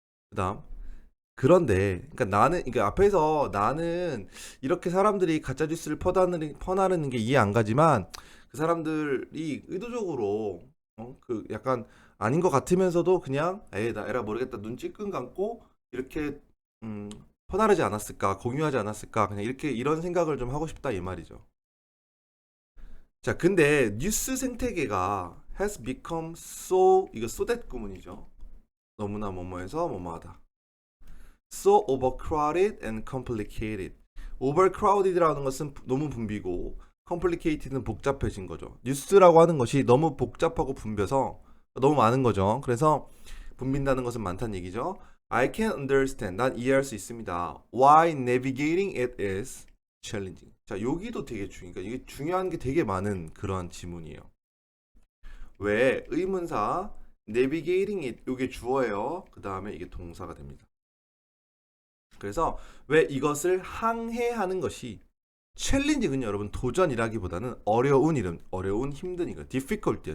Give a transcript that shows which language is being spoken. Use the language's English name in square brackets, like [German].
[Korean] 그다음 그런데 그러니까 앞에서 나는 이렇게 사람들이 가짜 뉴스를 퍼나르는 게 이해 안 가지만 그 사람들이 의도적으로 그 약간 아닌 것 같으면서도 그냥 에이 나 에라 모르겠다 눈 찔끔 감고 이렇게 퍼나르지 않았을까 공유하지 않았을까 그냥 이렇게 이런 생각을 좀 하고 싶다 이 말이죠. 자, 근데 뉴스 생태계가 [English] has become so [Korean] 이거 so that 구문이죠. 너무나 뭐뭐해서 뭐뭐하다. [English] so overcrowded and complicated. [Korean] overcrowded라는 것은 너무 붐비고 complicated는 복잡해진 거죠. 뉴스라고 하는 것이 너무 복잡하고 붐벼서 너무 많은 거죠. 그래서 붐빈다는 것은 많다는 얘기죠. [English] I can understand. [Korean] 난 이해할 수 있습니다. [English] Why navigating it is challenging. [Korean] 자, 여기도 되게 그러니까 이게 중요한 게 되게 많은 그런 지문이에요. 왜 의문사 navigating it 이게 주어예요. 그 다음에 이게 동사가 됩니다. 그래서 왜 이것을 항해하는 것이 챌린징은 여러분 도전이라기보다는 어려운 힘든 이거 difficult요.